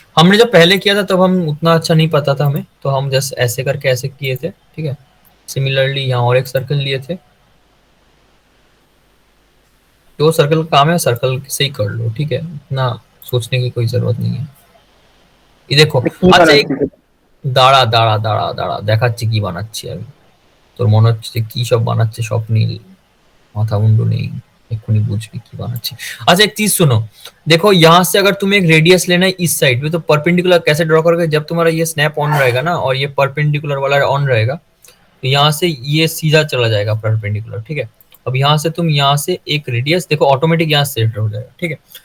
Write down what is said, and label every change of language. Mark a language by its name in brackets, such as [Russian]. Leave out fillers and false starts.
[Hindi] हमने जब पहले किया था तब हम उतना अच्छा नहीं पता था हमें, तो हम जस्ट ऐसे करके ऐसे किए थे, ठीक है? सिमिलरली यहाँ और एक सर्कल लिए थे, जो सर्कल का काम है सर्कल से ही कर लो, ठीक है? इतना सोचने की कोई जरूरत नहीं है। ये देखो [Bangla] আচ্ছা এক দাঁড়া দাঁড়া দাঁড়া দাঁড়া দেখাচ্ছি কি বানাচ্ছি আমি, তোর মনে হচ্ছে যে কি সব বানাচ্ছে স্বপ্নীল, माथा मुंडू नहीं, एखुनी बुझबी की बानाচ্ছি। [Hindi] अच्छा एक चीज सुनो, देखो यहाँ से अगर तुम्हें एक रेडियस लेना है इस साइड में, तो परपेंडिकुलर कैसे ड्रॉ करोगे? जब तुम्हारा ये स्नैप ऑन रहेगा ना और ये परपेंडिकुलर वाला ऑन रहेगा, तो यहाँ से ये सीधा चला जाएगा परपेंडिकुलर, ठीक है? अब यहाँ से तुम यहाँ से एक रेडियस देखो ऑटोमेटिक यहाँ सेट हो जाएगा, ठीक है?